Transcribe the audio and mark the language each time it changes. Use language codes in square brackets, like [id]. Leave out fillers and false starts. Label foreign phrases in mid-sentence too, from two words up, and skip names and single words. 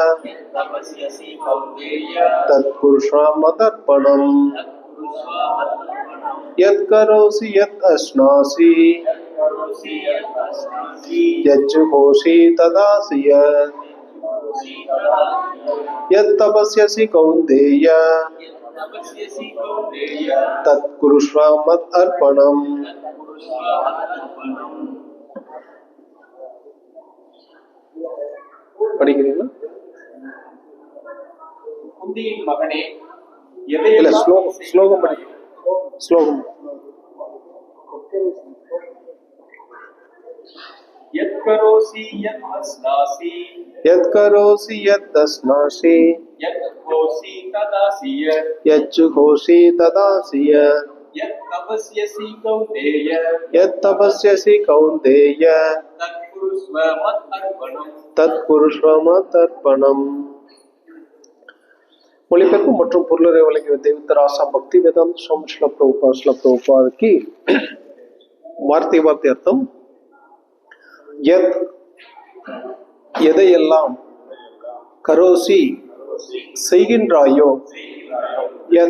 [sa] तत्कुरुष्व मदर्पणम् यत्करोसि यत् अश्नासि यज्जुघोषि तदासिय यत्तपस्यसि कौन्तेय तत्कुरुष्व मदर्पणम्. [ta] படிக்கிறீங்களா? குந்தியின் மகனே இல்ல ஸ்லோகம் படி. ஸ்லோகம் [sa] यत्करोसि यत् अस्नासि यत्करोसि यत् अस्नासि यज्जुघोषि तदासिय यज्जुघोषि तदासिय यत्तपस्यसि कौन्तेय यत्तपस्यसि कौन्तेय तत्कुरुष्व मदर्पणम् तत्कुरुष्व मदर्पणम्. [ta] மொழிபெயர்ப்பு மற்றும் பொருளரை வழங்கிய தேவதராசா பக்தி வேதாந்த சுவாமி ஸ்ரீல பிரபுபாதுக்கு வார்த்தை அர்த்தம். யத் எதையெல்லாம் கரோசி செய்கின்றாயோ யத்